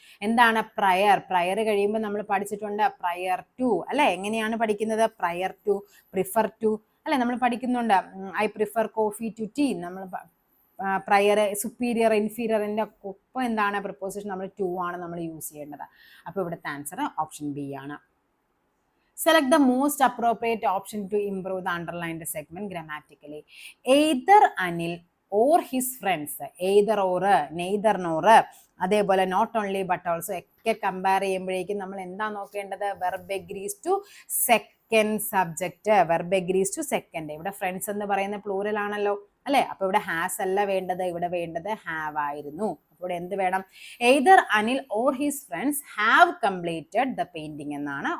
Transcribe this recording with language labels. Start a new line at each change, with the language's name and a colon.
Malayalam: എന്താണ് prayer, prayer കഴിയുമ്പോൾ നമ്മൾ പഠിച്ചിട്ടുണ്ട് പ്രയർ ടു അല്ലെ. എങ്ങനെയാണ് പഠിക്കുന്നത്, പ്രയർ ടു, പ്രിഫർ ടു അല്ലെ, നമ്മൾ പഠിക്കുന്നുണ്ട്.
English: I prefer coffee to tea.
Malayalam: നമ്മൾ പ്രയർ, സുപ്പീരിയർ, ഇൻഫീരിയറിന്റെ ഒപ്പം എന്താണ് പ്രിപ്പോസിഷൻ, നമ്മൾ ടു ആണ് നമ്മൾ യൂസ് ചെയ്യേണ്ടത്. അപ്പോൾ ഇവിടുത്തെ ആൻസർ ഓപ്ഷൻ ബി ആണ്.
English: Select the most appropriate option to improve the underlined segment grammatically. Either Anil or his friends.
Malayalam: Either or, neither nor, അതേപോലെ നോട്ട് ഓൺലി ബട്ട് ഓൾസോ ഒക്കെ കമ്പയർ ചെയ്യുമ്പോഴേക്കും നമ്മൾ എന്താ നോക്കേണ്ടത്,
English: Verb agrees to second subject. Verb agrees to second.
Malayalam: ഇവിടെ friends എന്ന് പറയുന്ന plural ആണല്ലോ അല്ലെ. അപ്പൊ ഇവിടെ ഹാസ് അല്ല വേണ്ടത്, ഇവിടെ വേണ്ടത് ഹാവ് ആയിരുന്നു. അപ്പോൾ എന്ത് വേണം,
English: either Anil or his friends have completed the painting
Malayalam: എന്നാണ്.